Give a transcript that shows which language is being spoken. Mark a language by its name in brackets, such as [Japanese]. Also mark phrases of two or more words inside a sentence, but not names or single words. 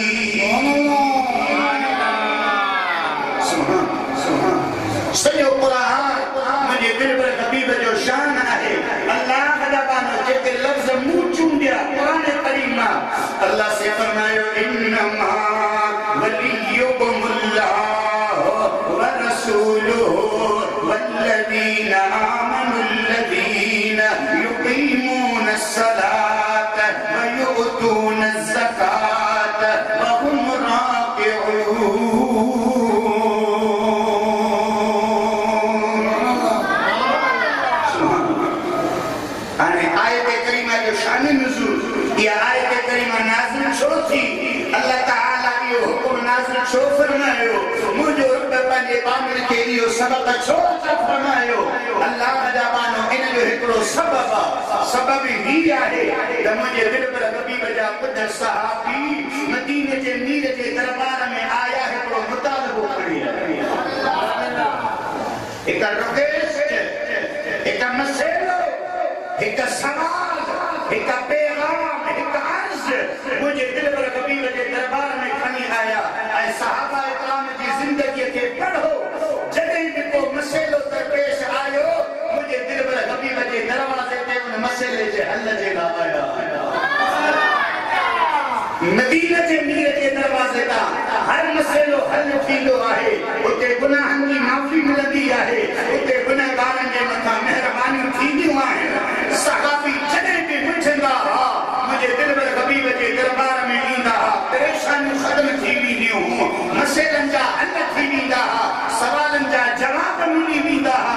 [Sindhi] सॼो कुरान मुंहिंजे दिल पर हबीब जो शान आहे अल्लाह रबानो जेके लफ़्ज़ मुंहुं चूंडिया क़ुरान करीम अल्लाह से फरमायो इन्नमा [Arabic] وليكم الله ورسوله والذين آمنوا الذين يقيمون الصلاة ويؤتون الزكاة وهم راكعون [Sindhi] शान नुज़ूल या आयत करीमा नाज़िल छो थी अल्लाह ताला यो हुकुम नाज़िल छो फरमायो मुझो रब पंहिंजे बामिर खे इहो सबब छो फरमायो अल्लाह रबानो इन जो हिकिड़ो सबब ही आहे त मुंहिंजे दिल पर हबीब जा पुट सहाबी मदीने जे मीर जे दरबार में आया हिकिड़ो मुतालबो खणी हिकु रिक्वेस्ट हिकु मसइलो हिकु सवाल [Urdu] ایک پیغام ایک عرض [Sindhi] मुझे दिल पर [Urdu] حبیب کے دربار میں [Sindhi] खणी आया ऐ [Urdu] صحابہ اکرام کی زندگی [Sindhi] के पढ़ो जॾहिं भी को मसइलो दरपेश आयो मुझे दिल पर [Urdu] حبیب کے دروازے پے [Sindhi] उन मसइले जे हल जे लाइ आया मदीने जे मीर जे दरवाजे ता हर मसइलो हल थींदो आहे उते गुनाहनि जी माफ़ी मिलंदी आहे उते गुनहगारनि जे मथां महिरबानियूं थींदियूं आहिनि सहाबी जॾहिं भी पुछंदा हा मुंहिंजे दिल पर हबीब जे दरबार में ईंदा हा परेशानियूं ख़त्म थी वेंदियूं मसइलनि जा हल थी वेंदा हा सवालनि जा जवाब मिली वेंदा हा